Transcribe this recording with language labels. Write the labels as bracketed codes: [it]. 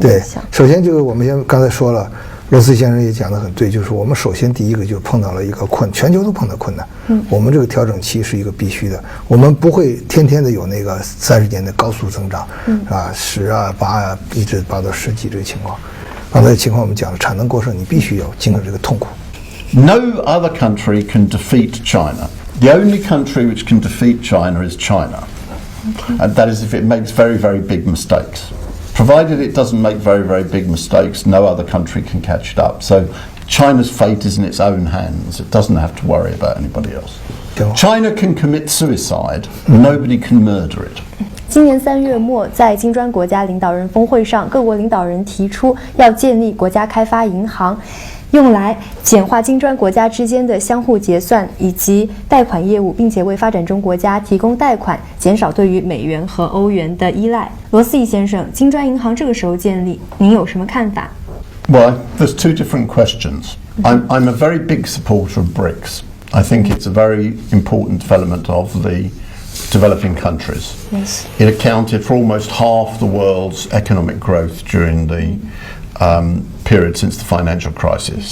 [zh] 对，首先这个我们刚才说了，罗斯先生也讲得很对，就是我们首先第一个就碰到了一个全球都碰到困难。我们这个调整期是一个必须的，我们不会天天的有那个30年的高速增长，啊10啊8啊，一直8到10几这个情况。刚才情况我们讲了，产能过剩，你必须要经历这个痛苦。 [en] No other country can defeat China. The only country which can defeat China is China. And that is if it makes very, very big mistakes. Provided it doesn't make very, very big mistakes, no other country can catch it up. So China's fate is in its own hands. It doesn't have to worry about anybody else. China can commit suicide. Nobody can murder it. [zh] 今年3月末，在金砖国家领导人峰会上，各国领导人提出要建立国家开发银行，用来简化金砖国家之间的相互结算以及贷款业务，并且为发展中国家提供贷款，减少对于美元和欧元的依赖。罗思义先生，金砖银行这个时候建立，您有什么看法？ [en] Well, there's two different questions. I'm a very big supporter of BRICS. I think it's a very important development of the developing countries. Yes. It accounted for almost half the world's economic growth during the period since the financial crisis.